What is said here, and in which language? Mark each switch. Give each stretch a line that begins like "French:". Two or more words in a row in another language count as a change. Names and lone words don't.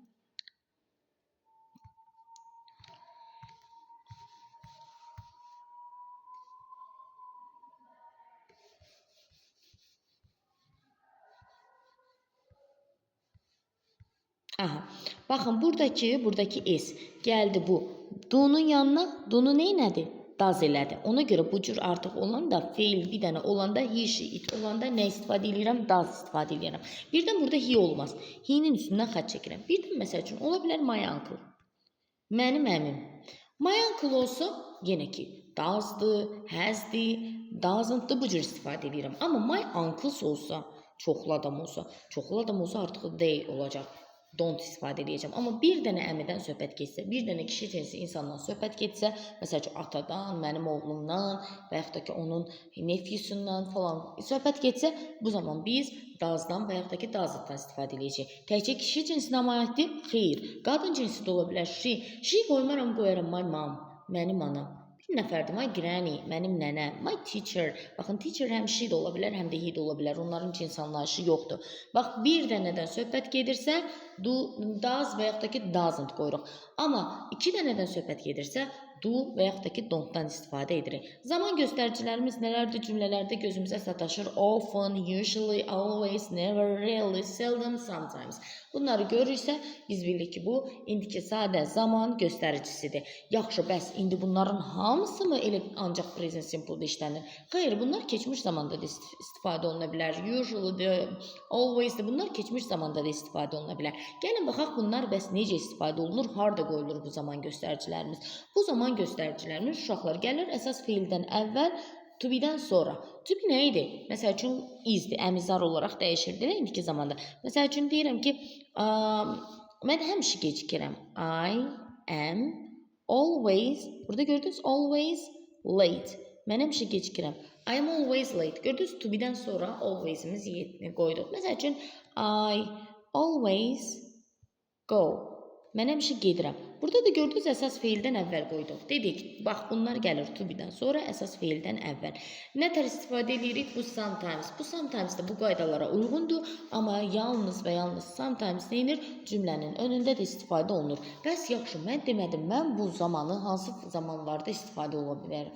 Azerbaijani: Aha, baxın, buradakı s gəldi bu. Do'nun yanına, do'nu nə elədi? Does elədi. Ona görə bu cür artıq olanda, feil bir dənə olanda,
English: he, she, it
Azerbaijani: olanda nə istifadə edirəm? Does istifadə edirəm. Birdən burada he olmaz. He'nin üstündən xətt çəkirəm. Birdən məsəl üçün, ola bilər
English: my uncle.
Azerbaijani: Mənim əmim.
English: My uncle
Azerbaijani: olsa, yenə ki, does'dır, has'dir, doesn'tdır, bu cür istifadə edirəm. Amma
English: my uncles
Azerbaijani: olsa, çoxlu adam olsa artıq they olacaq. don't istifadə edəcəm. Amma bir dənə əmidən söhbət getsə, bir dənə kişi cinsi insandan söhbət getsə, məsəl üçün atadan, mənim oğlumdan və yaxud da ki onun nephew-sundan falan söhbət getsə, bu zaman biz does'dan və yaxud da ki doesn't-dan istifadə edəcəyik. Təkcə kişi cinsinə aiddir? Xeyr. Qadın cinsi də ola bilər. She. She qoymaram, qoyaram
English: my mom,
Azerbaijani: mənim anam. Bir nəfərdir,
English: my granny,
Azerbaijani: mənim nənəm,
English: my teacher.
Azerbaijani: Baxın, teacher həm she də ola bilər, həm də he də ola bilər. Onların cins anlayışı yoxdur. Bax, bir dənədən söhbət gedirsə, does və yaxud da ki doesn't qoyuruq. Amma iki dənədən söhbət gedirsə, do və yaxud da ki don't-dan istifadə edirik. Zaman göstəricilərimiz nələrdir? Cümlələrdə gözümüzə sataşır.
English: Often, usually, always, never, rarely, seldom, sometimes.
Azerbaijani: Bunları görürsə, biz bilirik ki, bu indiki sadə zaman göstəricisidir. Yaxşı, bəs indi bunların hamısı mı elə ancaq
English: present simple-da
Azerbaijani: işlənir? Xeyr, bunlar keçmiş zamanda da istifadə oluna bilər.
English: Usually, always,
Azerbaijani: bunlar keçmiş zamanda da istifadə oluna bilər. Gəlin baxaq, bunlar bəs necə istifadə olunur? Harda qoyulur bu zaman göstəricilərimiz? Bu zaman göstəricilərimiz uşaqlar gəlir əsas feildən əvvəl,
English: to be-dən
Azerbaijani: sonra.
English: To be
Azerbaijani: nə idi? Məsəl üçün is-dir, əmizar olaraq dəyişirdir indiki zamanda. Məsəl üçün deyirəm ki, mən həmişə gecikirəm.
English: I am always,
Azerbaijani: burada gördünüz,
English: always late.
Azerbaijani: Mən həmişə gecikirəm.
English: I am always late.
Azerbaijani: Gördünüz, to be-dən sonra always-imiz qoyduq. Məsəl üçün,
English: I always go.
Azerbaijani: Mən həmişə gedirəm. Burada da gördünüz, əsas feildən əvvəl qoyduq. Dedik, bax, bunlar gəlir
English: to be-dən
Azerbaijani: sonra, əsas feildən əvvəl. Nə tər istifadə edirik? Bu sometimes. Bu sometimes da bu qaydalara uyğundur, amma yalnız və yalnız sometimes neyinir? Cümlənin önündə də istifadə olunur. Bəs yaxşı, mən demədim, mən bu zamanı hansı zamanlarda istifadə ola bilərəm?